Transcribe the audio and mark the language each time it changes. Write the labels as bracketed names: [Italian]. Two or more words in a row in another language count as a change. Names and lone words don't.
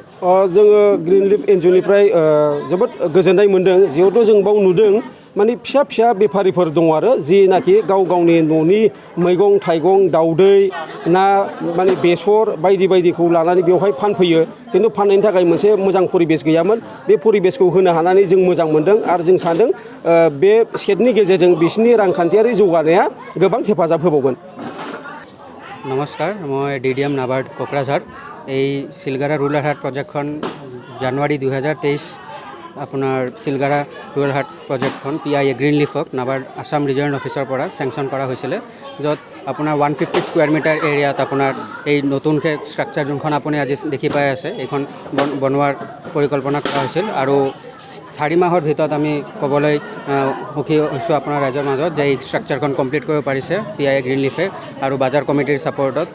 [Bodo] जोङो ग्रिन लिफ एनजिअनिफ्राय जोबोद गोजोननाय मोन्दों जिहेथु जों बाव नुदों माने फिसा फिसा बेफारिफोर दङ आरो जिनाखि गाव गावनि न'नि मैगं थाइगं दाउदै ना माने बेसर बायदि बायदिखौ लानानै बेवहाय फानफैयो खिन्थु फाननायनि थाखाय मोनसे मोजां परिबेस गैयामोन बे परिबेसखौ होनो हानानै जों मोजां मोन्दों आरो जों सानदों बे सेटनि गेजेरजों बिसिनि रांखान्थियारि जौगानाया गोबां हेफाजाब होबावगोन। [Assamese] নমস্কাৰ, মই DDM নাবাৰ্ড কোকৰাঝাৰ। এই চিলগাৰা [English] rural haat projectখন [Assamese] জানুৱাৰী 2023 আপোনাৰ চিলগাৰা [English] rural haat projectখন [Assamese] PIA গ্ৰীণ লিফক নাবাৰ্ড আছাম ৰিজনেল অফিচৰ পৰা চেংচন কৰা হৈছিলে, য'ত আপোনাৰ 150 [English] square meter areaত [Assamese] আপোনাৰ এই নতুনকৈ ষ্ট্ৰাকচাৰ যোনখন আপুনি আজি দেখি পাই আছে এইখন বনোৱাৰ পৰিকল্পনা কৰা হৈছিল আৰু 4 মাহৰ ভিতৰত আমি ক'বলৈ সুখী হৈছোঁ আপোনাৰ ৰাইজৰ মাজত যে এই ষ্ট্ৰাকচাৰখন কমপ্লিট কৰিব পাৰিছে PIA গ্ৰীণ লিফে আৰু বাজাৰ কমিটিৰ ছাপৰ্টত।